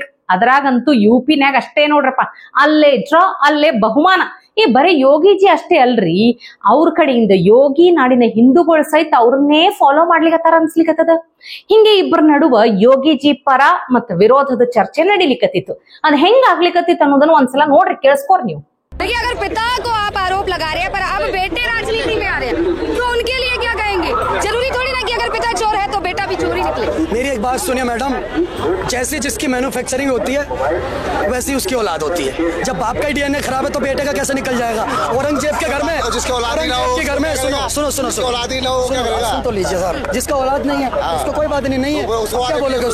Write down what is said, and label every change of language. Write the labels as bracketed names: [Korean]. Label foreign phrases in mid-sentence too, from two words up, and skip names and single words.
[Kannada] ಅದ್ರಾಗಂತೂ UP-ನ್ಯಾಗ ಅಷ್ಟೇ ನೋಡ್ರಪ್ಪ, ಅಲ್ಲೇ ಡ್ರಾ ಅಲ್ಲೇ ಬಹುಮಾನ. ಬರೀ ಯೋಗಿಜಿ ಅಷ್ಟೇ ಅಲ್ರಿ, ಅವ್ರ ಕಡೆಯಿಂದ ಯೋಗಿ ನಾಡಿನ ಹಿಂದೂಗಳು ಸಹಿತ ಅವ್ರನ್ನೇ ಫಾಲೋ ಮಾಡ್ಲಿಕತ್ತಾರ ಅನ್ಸ್ಲಿಕತ್ತದ. ಹಿಂಗೆ ಇಬ್ಬರ ನಡುವ ಯೋಗಿಜಿ ಪರ ಮತ್ತ ವಿರೋಧದ ಚರ್ಚೆ ನಡಿಲಿಕತ್ತಿತ್ತು. ಅದ್ ಹೆಂಗ್ ಆಗ್ಲಿಕತ್ತಿತ್ತು ಅನ್ನೋದನ್ನ ಒಂದ್ಸಲ ನೋಡ್ರಿ, ಕೇಳಿಸ್ಕೋರ್ ನೀವು. [Hindi] देखिए, अगर पिता को आप आरोप लगा रहे हैं पर अब बेटे राजनीति में आ रहे हैं तो उनके लिए क्या कहेंगे? जरूरी थोड़ी ना कि अगर पिता चोर है तो बेटा भी चोर ही निकले। मेरी एक बात सुनिए मैडम, जैसी जिसकी मैन्युफैक्चरिंग होती है वैसी उसकी औलाद होती है। जब बाप का DNA खराब है तो बेटे का कैसे निकल जाएगा? औरंगजेब के घर में, जिसका औलाद ही ना हो, के घर में सुनो औलाद ही ना हो, सुन तो लीजिए सर, जिसका औलाद नहीं है उसको कोई बात नहीं है, क्या बोलोगे?